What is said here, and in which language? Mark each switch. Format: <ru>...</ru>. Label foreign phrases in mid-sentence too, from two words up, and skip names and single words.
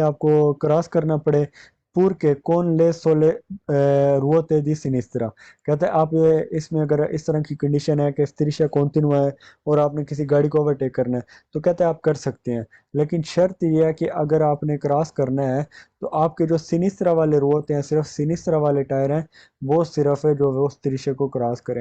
<hi>आपको क्रॉस करना पड़े,</hi> <it>purché con le sole ruote di sinistra,</it> <hi>कहता है आप इसमें अगर इस तरह की कंडीशन है कि स्त्रिशा कॉन्टिन्यू है और आपने किसी गाड़ी को ओवरटेक करना है, तो कहता है आप कर सकते हैं, लेकिन शर्त यह है कि अगर आपने क्रॉस करना है तो आपके जो सिनिस्त्रा वाले रो होते हैं, सिर्फ सिनिस्त्रा वाले टायर हैं, वो सिर्फ है जो वो स्त्रिशे को क्रॉस करें।</hi>